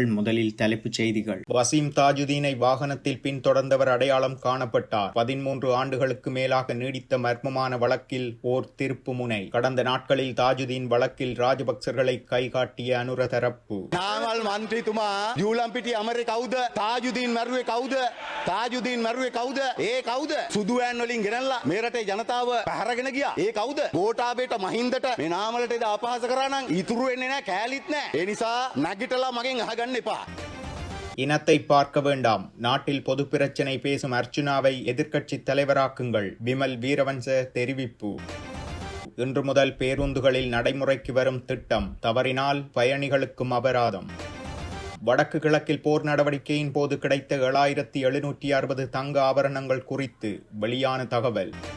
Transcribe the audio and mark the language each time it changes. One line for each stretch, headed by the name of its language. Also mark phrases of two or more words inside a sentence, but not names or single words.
Tamil: முதலில் தலைப்புச் செய்திகள். வசீம் தாஜுதீனை வாகனத்தில் பின்தொடர்ந்தவர் அடையாளம் காணப்பட்டார். 13 ஆண்டுகளுக்கு மேலாக நீடித்த மர்மமான வழக்கில் ஓர் திருப்புமுனை. கடந்த நாட்களில் தாஜுதீன் வழக்கில் ராஜபக்சர்களை கைகாட்டிய அனுர தரப்பு.
Sinhala: நாமல் மந்திரிතුමා ජූලම්පිටිය අමරේ කවුද? තාජුදීන් මරුවේ කවුද? තාජුදීන් මරුවේ කවුද? ඒ කවුද? සුදු වෑන් වලින් ගෙනල්ලා මේ රටේ ජනතාව පැහැරගෙන ගියා. ඒ කවුද? ගෝඨාභයට මහින්දට මේ නාමලට එදා අපහාස කරා නම් ඉතුරු වෙන්නේ නැහැ, කෑලිත් නැහැ. ඒ නිසා නැගිටලා මගෙන් අහගන්න එපා.
Tamil: இனத்தை பார்க்க வேண்டாம். நாட்டில் பொது பிரச்சினை பேசும் அர்ச்சுனாவை எதிர்க்கட்சித் தலைவராக்குங்கள். விமல் வீரவன்ச தெரிவிப்பு. இன்று முதல் பேருந்துகளில் நடைமுறைக்கு வரும் திட்டம். தவறினால் பயணிகளுக்கும் அபராதம். வடக்கு கிழக்கில் போர் நடவடிக்கையின் போது கிடைத்த 7760 தங்க ஆபரணங்கள் குறித்து வெளியான தகவல்.